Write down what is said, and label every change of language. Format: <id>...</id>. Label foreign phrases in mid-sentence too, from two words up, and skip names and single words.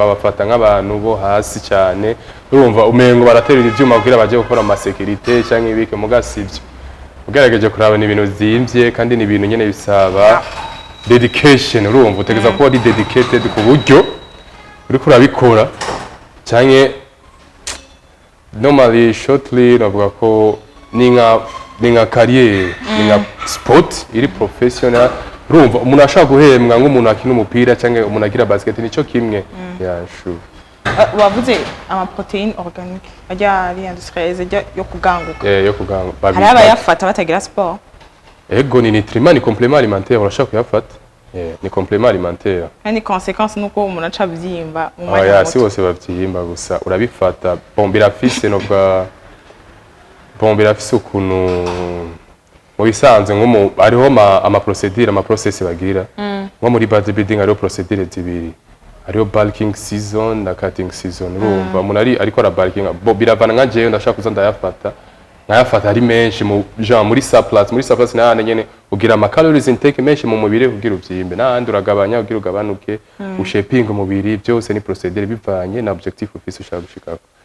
<rn>babafata nk'abantu bo hasi cyane urumva umengo baraterera ivyuma kugira baje gukora ama security cyangwa ibike mugasivyo ugerageje kuraba ni ibintu zimvye kandi ni ibintu nyene bisaba dedication urumva utegeza ko ari dedicated ku buryo uri kurabikora cyane</rn> <en>normally shortly</en> <rn>navuga ko ni nka career ni nka sport iri professional urumva umuntu ashaka guhembwa nk'umuntu akina umupira cyangwa umuntu agira basket nico kimwe wavuze ama</rn> <fr>proteine organique</fr> <rn>ajya ari industrialisé yo kuganguka yo kuganguka hari abayafata batagira sport ego ni nutriment ni</rn> <fr>complément alimentaire</fr> <rn>urashaka kuyafata ni</rn> <fr>complément alimentaire</fr> <rn>kandi conséquence nuko umuntu aca byimba mu mwanya muto si wose bavyimba gusa urabifata birafise no bwa birafise ukuntu mu bisanzwe nko ariho ama process bagira nko muri bodybuilding ariho procedure zibiri ariho</rn> <en>bulking season</en> <rn>na</rn> <en>cutting season</en> <rn>urumva umuntu ariko ara bulking biravana nka jewe ndashaka kuza nkayafata ari menshi mu genre muri surplus n'ahandi nyene ugira ama</rn> <en>calories intake</en> <rn>menshi mu mubiri kugira uvyimbe n'ahandi uragabanya kugira ugabanuke ushaping umubiri byose ni procedure bivanye na objectif ufise ushaka gushikako</rn>